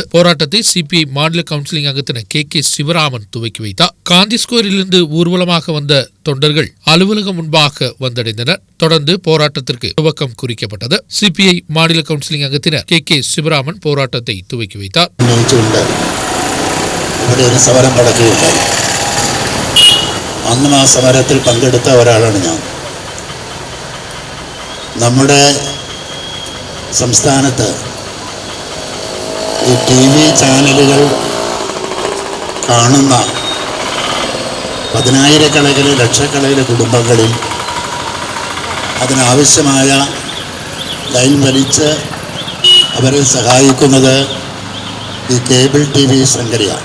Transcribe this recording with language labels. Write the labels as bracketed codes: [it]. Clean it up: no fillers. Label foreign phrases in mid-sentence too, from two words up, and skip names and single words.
[ta] போராட்டத்தை சிபிஐ மாநில கவுன்சிலிங் அங்கத்தினர் KK சிவராமன் துவக்கி வைத்தார். காந்தி ஸ்கொயரிலிருந்து ஊர்வலமாக வந்த தொண்டர்கள் அலுவலகம் முன்பாக வந்தடைந்தனர். தொடர்ந்து போராட்டத்திற்கு துவக்கம் குறிக்கப்பட்டது. சிபிஐ மாநில கவுன்சிலிங் அங்கத்தினர் KK சிவராமன் போராட்டத்தை துவக்கி வைத்தார். [ml] ഇവിടെ ഒരു സമരം നടക്കുകയുണ്ടായി. അന്നും ആ സമരത്തിൽ പങ്കെടുത്ത ഒരാളാണ് ഞാൻ. നമ്മുടെ സംസ്ഥാനത്ത് ഈ TV ചാനലുകൾ കാണുന്ന പതിനായിരക്കണക്കിന് ലക്ഷക്കണക്കിന് കുടുംബങ്ങളിൽ അതിനാവശ്യമായ ലൈൻ വലിച്ച് അവരെ സഹായിക്കുന്നത് ഈ കേബിൾ TV ശൃംഖലയാണ്.